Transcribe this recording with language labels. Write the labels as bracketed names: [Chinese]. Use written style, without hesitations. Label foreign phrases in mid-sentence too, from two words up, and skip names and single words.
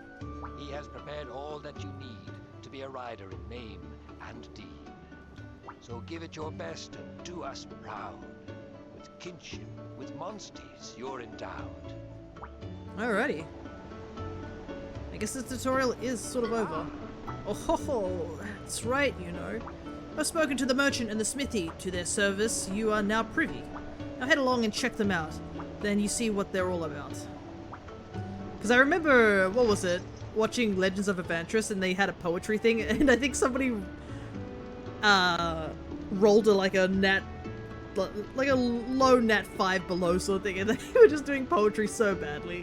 [English] He has prepared all that you need to be a rider in name and deed. So give it your best and do us proud. With kinship, with Monsties, you're endowed. Alrighty. I guess this tutorial is sort of over. Oh ho ho! That's right, you know. I've spoken to the merchant and the smithy. To their service, you are now privy. Now head along and check them out. Then you see what they're all about. Because I remember, what was it? Watching Legends of Adventurous, and they had a poetry thing, and I think somebody rolled like a low nat 5 below sort of thing, and they were just doing poetry so badly.